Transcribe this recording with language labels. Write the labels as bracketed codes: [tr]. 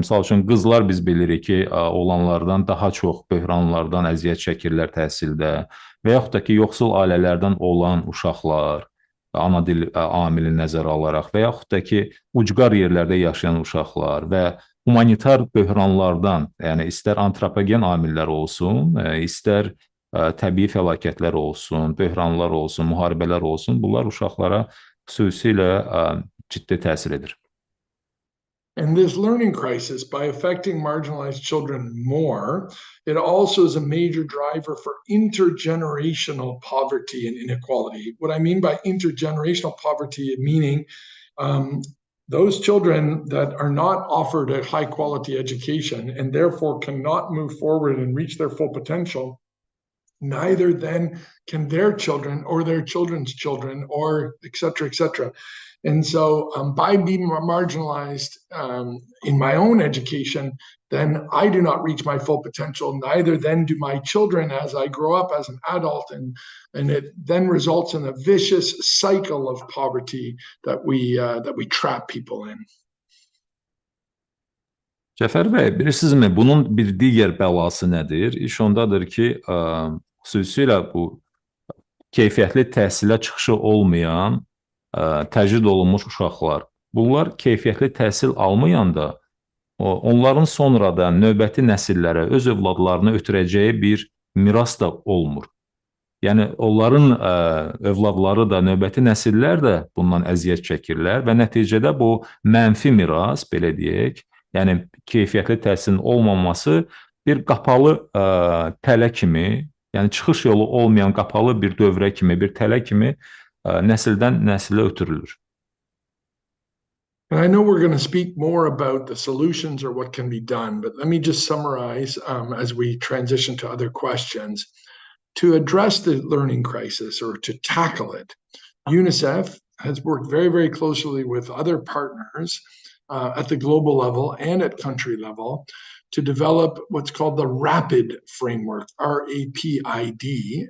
[az] Misal üçün, qızlar biz bilirik ki, oğlanlardan daha çox böhranlardan əziyyət çəkirlər təhsildə və yaxud da ki, yoxsul ailələrdən olan uşaqlar, ana dil amili nəzərə alaraq və yaxud da ki, ucqar yerlərdə yaşayan uşaqlar və humanitar böhranlardan, yəni istər antropogen amillər olsun, istər təbii fəlakətlər olsun, böhranlar olsun, müharibələr olsun, bunlar uşaqlara xüsusilə ciddi təsir edir. [en] And this learning crisis, by affecting marginalized children more, it also is a major driver for intergenerational poverty and inequality. What I mean by intergenerational poverty, meaning those children that are not offered a high quality education and therefore cannot move forward and reach their full potential, neither then can their children or their children's children, or et cetera, And so by being marginalized in my own education, then I do not reach my full potential, neither then do my children as I grow up as an adult, and it then results in a vicious cycle of poverty that we trap people in. [az] Cəfər bəy, bilirsinizmi, bunun bir digər bəlası nədir? İş ondadır ki, xüsusilə bu keyfiyyətli təhsilə çıxışı olmayan, təcrid olunmuş uşaqlar. Bunlar keyfiyyətli təhsil almayanda, onların sonradan növbəti nəsillərə, öz övladlarını ötürəcəyi bir miras da olmur. Yəni, onların övladları da, növbəti nəsillər də bundan əziyyət çəkirlər və nəticədə bu mənfi miras, belə deyək, yəni keyfiyyətli təhsilin olmaması bir qapalı tələ kimi, yəni çıxış yolu olmayan qapalı bir dövrə kimi, bir tələ kimi nəsildən nəsilə ötürülür. [en] And I know we're going to speak more about the solutions or what can be done, but let me just summarize as we transition to other questions. To address the learning crisis or to tackle it, UNICEF has worked very, very closely with other partners at the global level and at country level to develop what's called the RAPID framework, R-A-P-I-D.